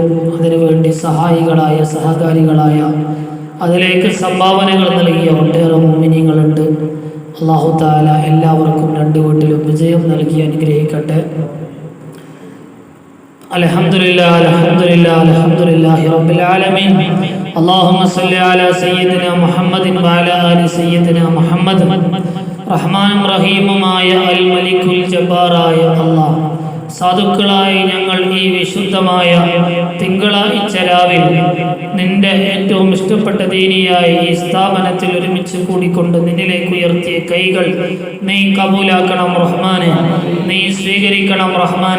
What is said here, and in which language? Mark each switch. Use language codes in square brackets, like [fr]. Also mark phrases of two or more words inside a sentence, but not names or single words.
[ml] അതിനുവേണ്ടി സഹായികളായ സഹകാരികളായ അതിലേക്ക് സംഭാവനകൾ നൽകിയ ഒട്ടേറെ മുഅ്മിനീങ്ങളുണ്ട്. [ar] الله تعالى [ml] എല്ലാവർക്കും രണ്ട് വീട്ടിലും വിജയം നൽകി അനുഗ്രഹിക്കട്ടെ. [ar] الحمد لله الحمد لله الحمد لله رب العالمين. اللهم صل على سيدنا محمد وعلى آل سيدنا محمد. [ml] റഹ്മാനും റഹീമുമായ [ar] الملك الجبار [ml] അല്ലാഹ് സാധുക്കളായി ഞങ്ങൾ ഈ വിശുദ്ധമായ തിങ്കളാഴ്ച രാവിൽ നിന്റെ ഏറ്റവും ഇഷ്ടപ്പെട്ട ദീനിയായി ഈ സ്ഥാപനത്തിൽ ഒരുമിച്ച് കൂടിക്കൊണ്ട് നിന്നിലേക്ക് ഉയർത്തിയ കൈകൾ നീ കബൂലാക്കണം റഹ്മാനെ, നീ സ്വീകരിക്കണം റഹ്മാനെ.